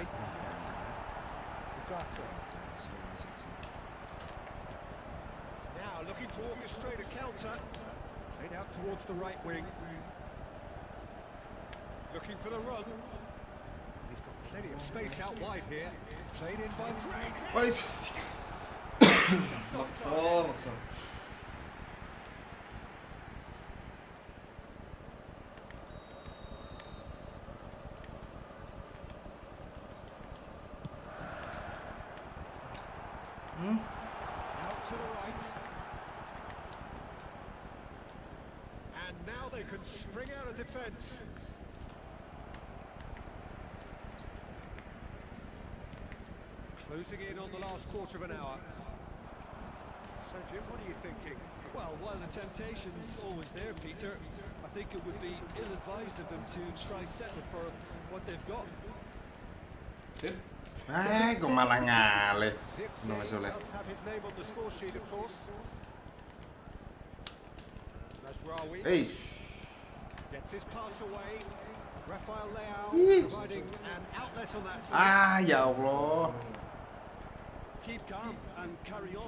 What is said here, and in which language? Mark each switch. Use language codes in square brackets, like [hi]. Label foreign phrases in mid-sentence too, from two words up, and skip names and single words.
[en] Ugarte. Now looking to orchestrate a counter. Played out towards the right wing. Looking for the run. He's got plenty of space out wide here. Played in by Drake. [jv] Wis. Maksa. [en] Out to the right. And now they can spring out of defence. Closing in on the last quarter of an hour. So Jim, what are you thinking? Well, while the temptation's always there, Peter, I think it would be ill-advised of them to try settle for what they've got. [jv] Kok malah ngalih. [en] Zirkzee No, does [jv] Soleh. [en] have his name on the score sheet, of course. Mazraoui gets his pass away. Rafael Leao providing an outlet on that field. [ar] Ya Allah. [en] Keep calm and carry on.